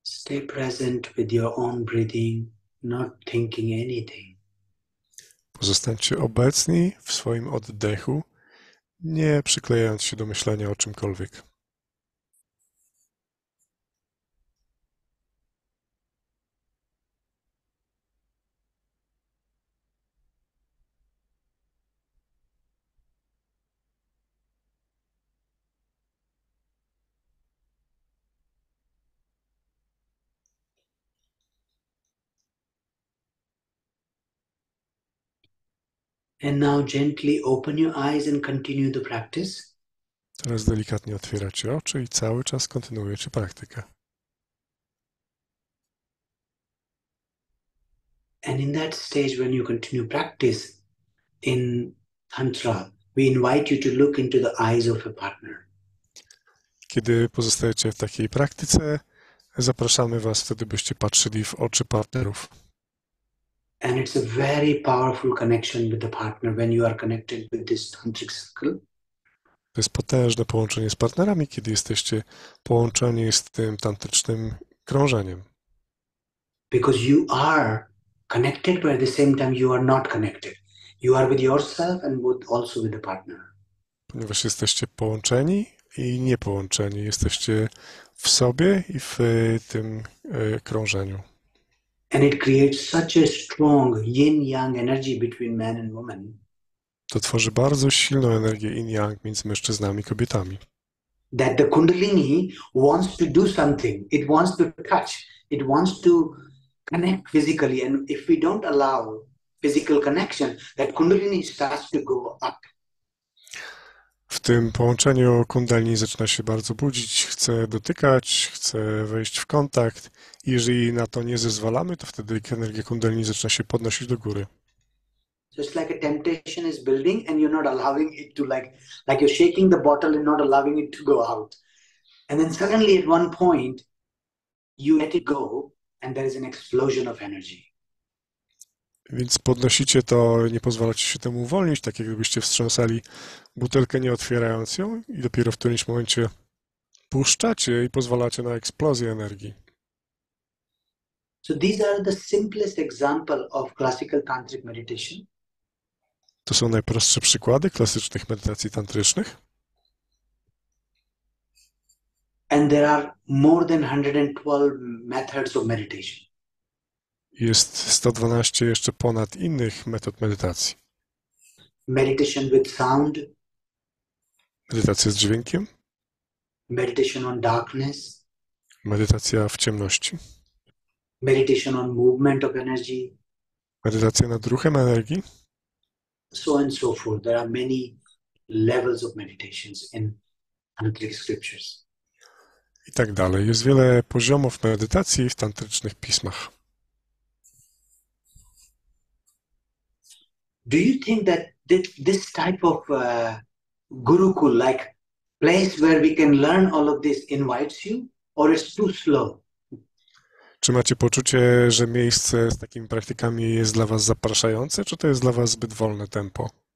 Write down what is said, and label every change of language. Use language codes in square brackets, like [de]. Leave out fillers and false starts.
[en] Stay present with your own breathing, not thinking anything. [pl] Pozostańcie obecni w swoim oddechu, nie przyklejając się do myślenia o czymkolwiek. [en] And now gently open your eyes and continue the practice. [pl] Teraz delikatnie otwieracie oczy i cały czas kontynuujecie praktykę. [en] And in that stage, when you continue practice in Tantra, we invite you to look into the eyes of a partner. [pl] Kiedy pozostajecie w takiej praktyce, zapraszamy was wtedy, byście patrzyli w oczy partnerów. [en] And it's a very powerful connection with the partner when you are connected with this tantric circle. [pl] To jest potężne połączenie z partnerami, kiedy jesteście połączeni z tym tantrycznym krążeniem. [en] Because you are connected, but at the same time you are not connected. You are with yourself and also with the partner. [pl] Ponieważ jesteście połączeni i niepołączeni. Jesteście w sobie i w tym krążeniu. [en] And it creates such a strong yin-yang energy between man and woman. [pl] To tworzy bardzo silną energię yin-yang między mężczyznami i kobietami. [en] That the kundalini wants to do something. It wants to touch. It wants to connect physically. And if we don't allow physical connection, that kundalini starts to go up. [pl] W tym połączeniu kundalini zaczyna się bardzo budzić, chce dotykać, chce wejść w kontakt. I jeżeli na to nie zezwalamy, to wtedy energia kundalini zaczyna się podnosić do góry. [en] So it's like a temptation is building and you're not allowing it to like you're shaking the bottle and not allowing it to go out. And then suddenly at one point, you let it go and there is an explosion of energy. [pl] Więc podnosicie to, nie pozwalacie się temu uwolnić, tak jak gdybyście wstrząsali butelkę, nie otwierając ją i dopiero w którymś momencie puszczacie i pozwalacie na eksplozję energii. [en] So these are the simplest example of classical tantric meditation. [pl] To są najprostsze przykłady klasycznych medytacji tantrycznych. [en] And there are more than 112 methods of meditation. [pl] Jest 112 jeszcze ponad innych metod medytacji. [en] Meditation with sound, [pl] Medytacja z dźwiękiem, [en] meditation on darkness, [pl] medytacja w ciemności, [en] meditation on movement of energy, [pl] medytacja nad ruchem energii, [en] so on and so forth. There are many levels of meditations in tantric scriptures. [pl] i tak dalej. Jest wiele poziomów medytacji w tantrycznych pismach. [en] Do you think that this type of gurukul, like place where we can learn all of this, invites you, or it's too slow? [pl] Czy macie poczucie, że miejsce z takimi praktykami jest dla was zapraszające, czy to jest dla was zbyt wolne tempo?